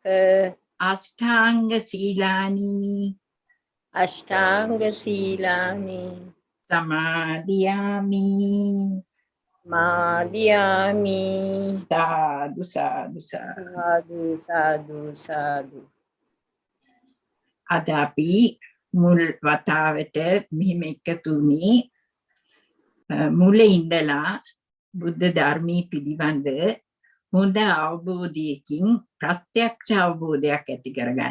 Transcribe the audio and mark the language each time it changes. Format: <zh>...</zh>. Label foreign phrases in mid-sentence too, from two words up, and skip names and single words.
<pi>අෂ්ටාංග සීලානි අෂ්ටාංග සීලානි සමාදියාමි. මාදියාමි. සාදු සාදු සාදු. සාදු සාදු සාදු.</pi> <si>අද අපි මුල් වතාවට මෙහෙම එකතු වුණේ මුලින් ඉඳලා බුද්ධ ධර්මයේ පිළිබඳ හොඳ අවබෝධයකින් ප්‍රත්‍යක්ෂ අවබෝධයක් ඇති කරගන්න.</si>